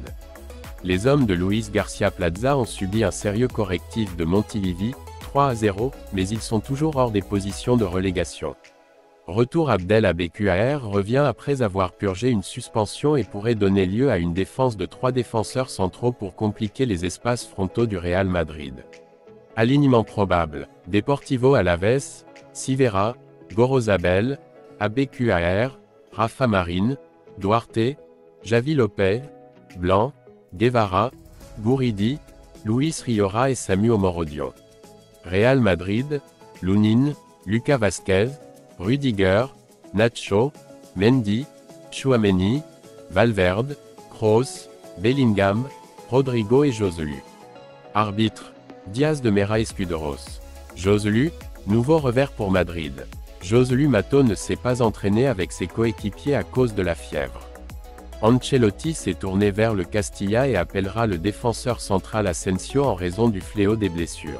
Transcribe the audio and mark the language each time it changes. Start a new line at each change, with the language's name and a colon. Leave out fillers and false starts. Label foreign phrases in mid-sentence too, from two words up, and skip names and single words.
French: Les hommes de Luis Garcia Plaza ont subi un sérieux correctif de Montilivi, 3-0, mais ils sont toujours hors des positions de relégation. Retour Abdel Abekar revient après avoir purgé une suspension et pourrait donner lieu à une défense de 3 défenseurs centraux pour compliquer les espaces frontaux du Real Madrid. Alignement probable, Deportivo Alavés, Sivera, Gorosabel, Abekar, Rafa Marin, Duarte, Javi Lopez, Blanc, Guevara, Guridi, Luis Riora et Samu Morodio. Real Madrid, Lunin, Lucas Vázquez, Rudiger, Nacho, Mendy, Tchouaméni, Valverde, Kroos, Bellingham, Rodrigo et Joselu. Arbitre, Diaz de Mera Escuderos. Joselu, nouveau revers pour Madrid. Joselu Mato ne s'est pas entraîné avec ses coéquipiers à cause de la fièvre. Ancelotti s'est tourné vers le Castilla et appellera le défenseur central Asensio en raison du fléau des blessures.